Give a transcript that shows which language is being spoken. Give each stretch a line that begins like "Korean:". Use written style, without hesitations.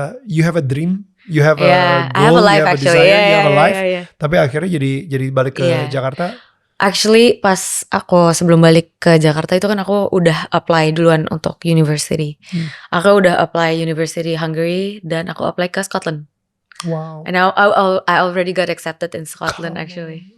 English: You have a dream, you have a goal, I have a life, you have a desire, you have a life.
Indonesian: Tapi akhirnya jadi balik ke Jakarta. Actually pas aku sebelum balik ke Jakarta itu kan aku udah apply duluan untuk university. Aku udah apply University Hungary dan aku apply ke Scotland. Wow.
English: And I already got accepted in Scotland actually.